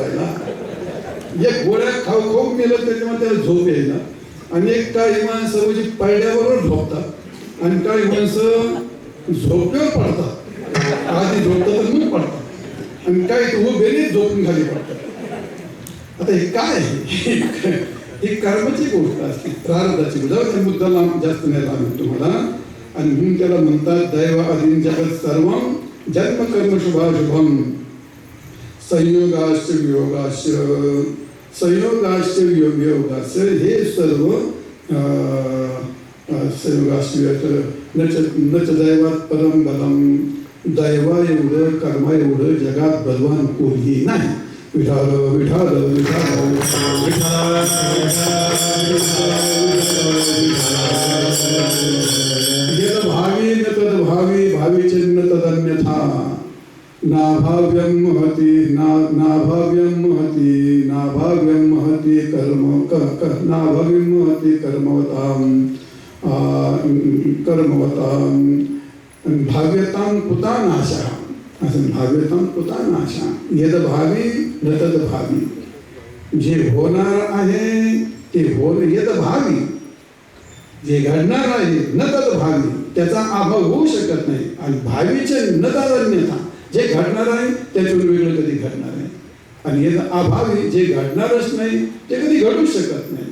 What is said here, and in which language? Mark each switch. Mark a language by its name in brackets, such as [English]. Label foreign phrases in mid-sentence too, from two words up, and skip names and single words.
[Marathi] एक गोळ्या खाऊ मेलं त्याच्यामुळे त्याला झोप यायला आणि काही माणसं म्हणजे पडल्याबरोबर झोपतात आणि काही माणसं झोपल्यावर पडतात. आधी झोपतात मग पडतात आणि काही तर उभेने झोपून खाली पडतात. आता हे काय आहे? ही कर्माची गोष्ट असते, प्रारब्धाची गोष्ट. मुद्दा लांब जास्त नाही लागत तुम्हाला. आणि म्हणून त्याला म्हणतात [Sanskrit] दैव आदीन जगत सर्वम जन्म कर्म शुभाशुभम संयोगाश्च वियोगाश्च संयोगाश्च वियोगाश्च हे सर्व संयोगाश्च नच दैवात परम बलम. [Marathi] दैवा एवढं कर्मा एवढं जगात बलवान कोणीही नाही. [Sanskrit] विठाल विठाल विठाल यद भावी न तद भावी भावी चिन्ह तदन्यथा नाभाव्यम महति नाभाव्यम महति कर्म नाभाव्यम महति कर्मवताम भाव्यतां कुता नाशा. असं भाव्यतां कुता नाशा. यद भावी न तद भावी. [Marathi] जे होणार आहे ते [Sanskrit] यद भावी, [Marathi] जे घडणार आहे [Sanskrit] न तद भावी, [Marathi] त्याचा अभाव होऊ शकत नाही. आणि भावीचे [Sanskrit] न तदन्यथा, [Marathi] जे घडणार आहे त्याच्यावर वेगळं कधी घडणार आहे. आणि [Sanskrit] यद अभावी, [Marathi] जे घडणारच नाही ते कधी घडू शकत नाही.